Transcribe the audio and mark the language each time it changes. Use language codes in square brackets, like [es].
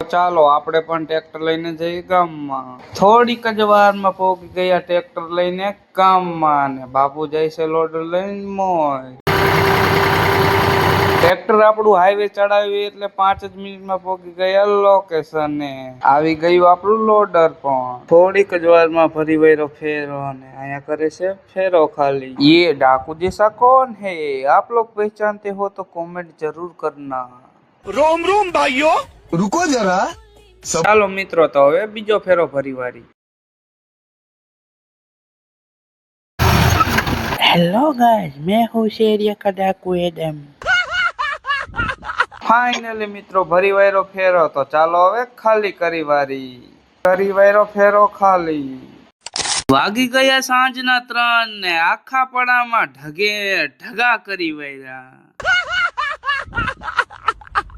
[gu] તો ચાલો આપણે પણ ટ્રેક્ટર લઈને જઈએ ગામમાં। થોડીક જ વારમાં પહોંચી ગયા ટ્રેક્ટર લઈને ગામમાં, ને બાપુ જાય છે લોડર લઈને મોય। ટ્રેક્ટર આપણું હાઈવે ચડાવ્યું એટલે 5 જ મિનિટમાં પહોંચી ગયા લોકેશને। આવી ગયું આપણું લોડર પણ। થોડીક જ વારમાં ફરી વળ્યો ફેરો, અને અહીંયા કરે છે ફેરો ખાલી। [hi] ये डाकू जैसा कौन है? आप लोग पहचानते हो तो कमेंट जरूर करना। रोम रोम भाइयों, रुको जरा। [gu] ચાલો મિત્રો, તો હવે બીજો ફેરો ફરી વારી। [hi] हेलो गाइस, मैं हूँ शेरिया का डाकू एडम। [gu] ફાઇનલી મિત્રો ભરી વાયરો ફેરો, તો ચાલો હવે ખાલી કરી વાયરો ફેરો ખાલી। વાગી ગયા સાંજના 3 ને આખા પડામાં ઢગા કરી વાયરા।